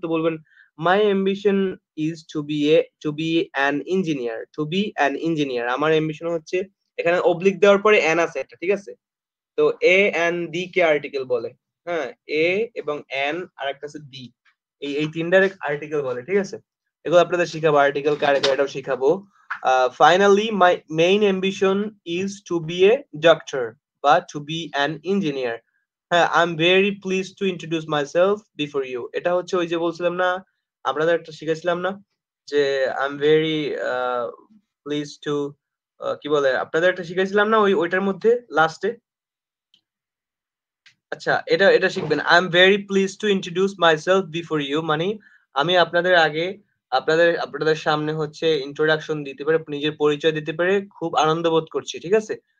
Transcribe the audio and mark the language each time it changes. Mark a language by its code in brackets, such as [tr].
[bn] তো বলবেন [en] My ambition is to be an engineer, to be an engineer. [bn] আমার ambition হচ্ছে, এখানে অবলিক দেওয়ার পরে এন আছে একটা, ঠিক আছে? তো A N D K article বলে, হ্যাঁ, এ এবং এন আর একটা আছে ডি, এই তিনটার আর্টিকেল বলে, ঠিক আছে? এগুলো আপনাদের শিখাবো, আর্টিকেল কারে কারে এটাও শিখাবো। [en] Finally, my main ambition is to be a doctor বা to be an engineer. হ্যাঁ, I'm very pleased to introduce myself before you. [bn] এটা হচ্ছে ওই যে বলছিলাম না, আপনাদের একটা শিখেছিলাম না যে [en] I'm very pleased to [bn] কি বলে, আপনাদের একটা শিখেছিলাম না ওইটার মধ্যে লাস্টে। আচ্ছা এটা এটা শিখবেন, [en] I am very please to introduce myself before you, [bn] মানে আমি আপনাদের আগে আপনাদের সামনে হচ্ছে ইন্ট্রোডাকশন দিতে পারে, নিজের পরিচয় দিতে পারে খুব আনন্দ বোধ করছি, ঠিক আছে?